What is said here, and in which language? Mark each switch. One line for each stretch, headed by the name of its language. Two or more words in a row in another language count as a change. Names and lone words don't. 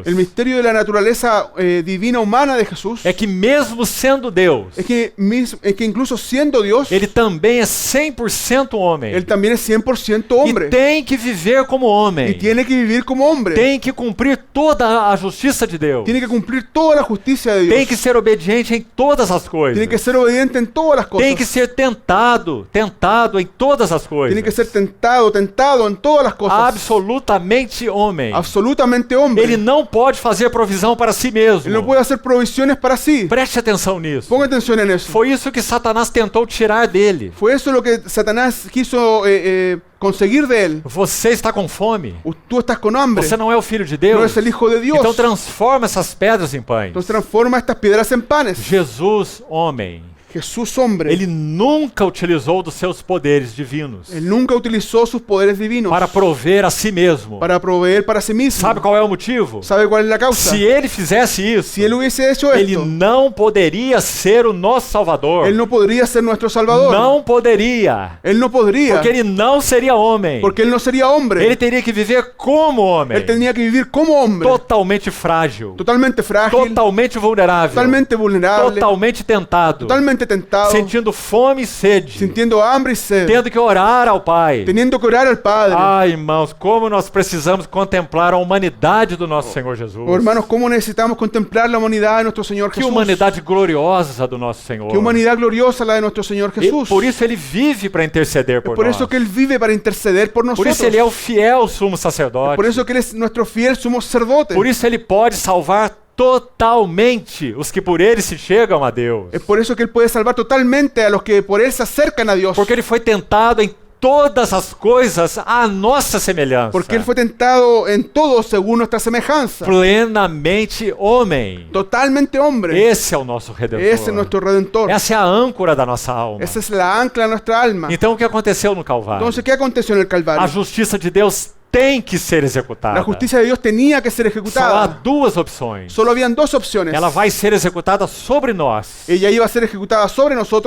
Spanish: El misterio de la naturaleza divina humana de Jesús
Portuguese: é que mesmo sendo Deus,
Spanish: es que incluso siendo Dios,
Portuguese: ele também é 100% homem.
Spanish: Él también es 100%
Portuguese: E
Spanish: hombre.
Portuguese: tem que viver como
Spanish: Y
Portuguese: homem.
Spanish: tiene que vivir como hombre.
Portuguese: Tem que cumprir toda a justiça de Deus.
Spanish: Tiene que cumplir toda la justicia de Dios.
Portuguese: Tem que ser obediente em todas as coisas.
Spanish: Tiene que ser obediente en todas las cosas.
Portuguese: Tem que ser tentado em todas as coisas.
Spanish: Tiene que ser tentado en todas las cosas.
Portuguese: Absolutamente homem.
Spanish: Absolutamente hombre.
Portuguese: Ele não pode fazer provisão para si mesmo.
Spanish: Él no puede hacer provisiones para sí.
Portuguese: Preste atenção nisso.
Spanish: Ponga atención en eso.
Portuguese: Foi isso que Satanás tentou tirar dele.
Spanish: Fue eso lo que Satanás quiso conseguir de él.
Portuguese: Você está com fome.
Spanish: Tú estás con hambre.
Portuguese: Você não é o filho de
Spanish: No
Portuguese: Deus.
Spanish: es el Hijo de Dios.
Portuguese: Então transforma essas pedras em pães.
Spanish: Entonces transforma estas piedras en panes.
Portuguese: Jesus, homem,
Spanish: Jesús hombre.
Portuguese: ele nunca utilizou dos seus poderes divinos
Spanish: Él nunca utilizó sus poderes divinos
Portuguese: para prover a si mesmo.
Spanish: para proveer para sí mismo.
Portuguese: Sabe qual é o motivo?
Spanish: ¿Sabe cuál es la causa?
Portuguese: Se ele fizesse isso,
Spanish: Si él hubiese hecho
Portuguese: ele
Spanish: esto,
Portuguese: não poderia ser o nosso Salvador.
Spanish: él no podría ser nuestro Salvador.
Portuguese: Não poderia.
Spanish: Él no podría.
Portuguese: Porque ele não seria homem.
Spanish: Porque él no sería hombre.
Portuguese: Ele teria que viver como homem.
Spanish: Él tenía que vivir como hombre.
Portuguese: Totalmente frágil.
Spanish: Totalmente frágil.
Portuguese: Totalmente vulnerável.
Spanish: Totalmente vulnerable.
Portuguese: Totalmente tentado.
Spanish: Totalmente totalmente tentado,
Portuguese: sentindo fome e sede,
Spanish: sintiendo hambre y sed,
Portuguese: tendo que orar ao Pai.
Spanish: teniendo que orar al Padre.
Portuguese: Ai, irmãos, como nós precisamos contemplar a humanidade do nosso Senhor Jesus.
Spanish: Oh, hermanos, ¿cómo necesitamos contemplar la humanidad de nuestro Señor
Portuguese: Que
Spanish: Jesús?
Portuguese: humanidade gloriosa do nosso Senhor.
Spanish: Qué humanidad gloriosa la de nuestro Señor
Portuguese: E
Spanish: Jesús.
Portuguese: por isso ele vive para interceder por
Spanish: Por
Portuguese: nós.
Spanish: eso que Él vive para interceder por
Portuguese: Por
Spanish: nosotros.
Portuguese: isso ele é o fiel sumo sacerdote.
Spanish: Por eso que Él es nuestro fiel sumo sacerdote.
Portuguese: Por isso ele pode salvar totalmente os que por ele se chegam a Deus.
Spanish: Es por eso que Él puede salvar totalmente a los que por Él se acercan a Dios.
Portuguese: Porque ele foi tentado em todas as coisas à nossa semelhança.
Spanish: Porque Él fue tentado en todo según nuestra semejanza.
Portuguese: Plenamente homem.
Spanish: Totalmente hombre.
Portuguese: Esse é o nosso Redentor.
Spanish: Ese es nuestro Redentor.
Portuguese: Essa é a âncora da nossa alma.
Spanish: Esa es la ancla de nuestra alma.
Portuguese: Então o que aconteceu no Calvário?
Spanish: Entonces, ¿qué aconteció en el Calvario?
Portuguese: A justiça de Deus tem que ser executada.
Spanish: La justicia de Dios tenía que ser
Portuguese: Só há
Spanish: ejecutada.
Portuguese: duas opções.
Spanish: Solo habían dos opciones.
Portuguese: Ela vai ser executada sobre nós
Spanish: Ella iba a ser ejecutada sobre nosotros